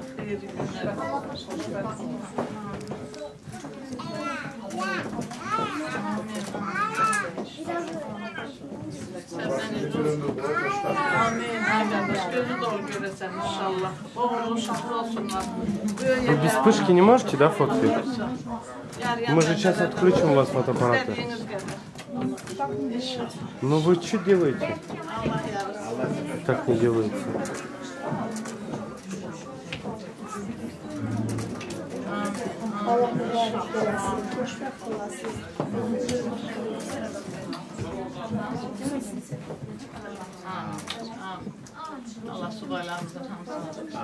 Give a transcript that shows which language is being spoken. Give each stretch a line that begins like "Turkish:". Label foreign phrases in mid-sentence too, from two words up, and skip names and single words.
Azerbaijani: Xeyirli günlər. Amin. Gözü dolu görəsən inşallah. Oğlu şahlı olsunlar.
Russian: Вы без вспышки не можете, да, фоткать? Мы же сейчас отключим у вас фотоаппараты. Ну вы что делаете? Так не делается.
Azerbaijani: Allah mübarek olasın, xoşbəxt olasın. Allah subaylarımızın hamısına.